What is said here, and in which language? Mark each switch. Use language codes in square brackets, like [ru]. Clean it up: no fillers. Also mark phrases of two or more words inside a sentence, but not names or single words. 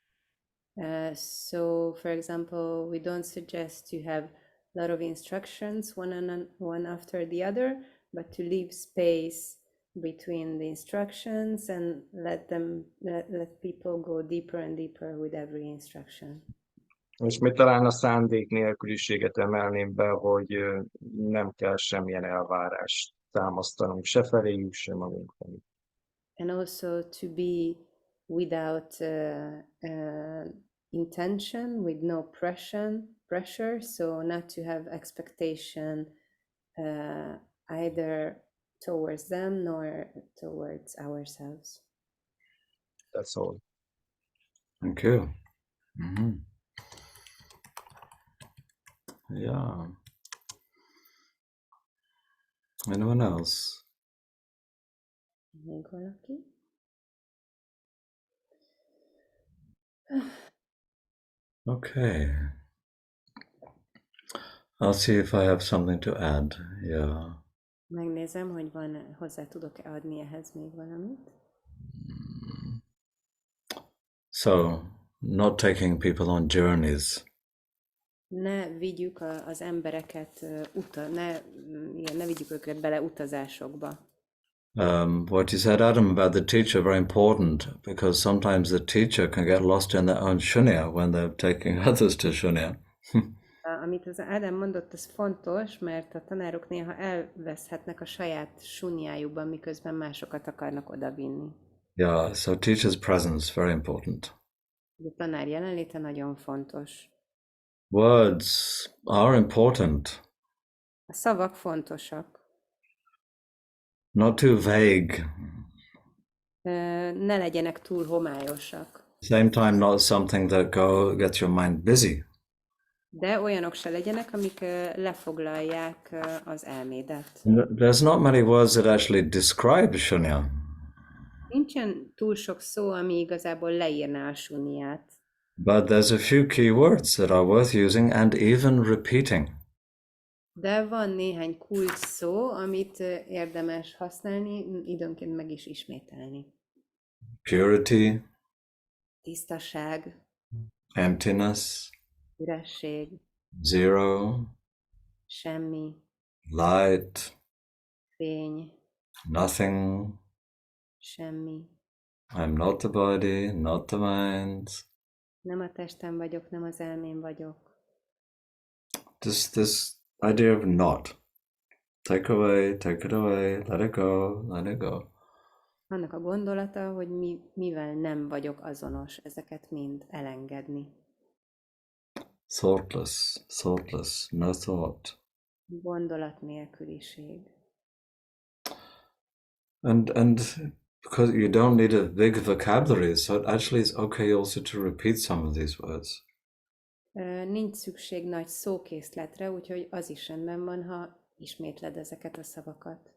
[en] So, for example, we don't suggest to have a lot of instructions one after the other, but to leave space between the instructions and let people go deeper and deeper with every instruction. [hu] És még talán a szándék nélküliséget emelném be, hogy nem kell semmilyen elvárást támasztanunk se feléjük, se magunk felé. [en] And also to be without intention, with no pressure, so not to have expectation either towards them nor towards ourselves. That's all. Thank you. Yeah. Anyone else? [hu] Még valaki? [en] Okay. I'll see if I have something to add. Yeah. [hu] Megnézem, hogy hozzá tudok-e adni ehhez még valamit. [en] So, not taking people on journeys. [hu] Ne vigyük az embereket, ne vigyük őket bele utazásokba. [en] What you said, Adam, about the teacher, very important, because sometimes the teacher can get lost in their own shunya when they're taking others to shunya. [hu] Amit az Ádám mondott, az fontos, mert a tanárok néha elveszhetnek a saját sunyájukban, miközben másokat akarnak odavinni. [en] Yeah, so teacher's presence, very important. [hu] A tanár jelenléte nagyon fontos. [en] Words are important. [hu] A szavak fontosak. [en] Not too vague. [hu] Ne legyenek túl homályosak. [en] Same time, not something that gets your mind busy. [hu] De olyanok se legyenek, amik lefoglalják az elmédet. [en] There's not many words that actually describe shunya. [hu] Nincsen túl sok szó, ami igazából leírná a sunyát. [en] But there's a few key words that are worth using and even repeating. [hu] De van néhány kulcs szó, amit érdemes használni, időnként meg is ismételni. [en] Purity, [hu] Tisztaság, [en] emptiness, [hu] üresség, [en] zero, [hu] semmi, [en] light, [hu] fény, [en] nothing. [hu] semmi. [en] I'm not the body, not the mind. [hu] Nem a testem vagyok, nem az elmém vagyok. [en] This idea of not. Take it away, let it go, let it go. [hu] Annak a gondolata, hogy mivel nem vagyok azonos, ezeket mind elengedni. [en] Thoughtless, no thought. [hu] Gondolat nélküliség. [en] And because you don't need a big vocabulary, so it actually is okay also to repeat some of these words. [hu] Nincs szükség nagy szókészletre, úgyhogy az is rendben van, ha ismétled ezeket a szavakat.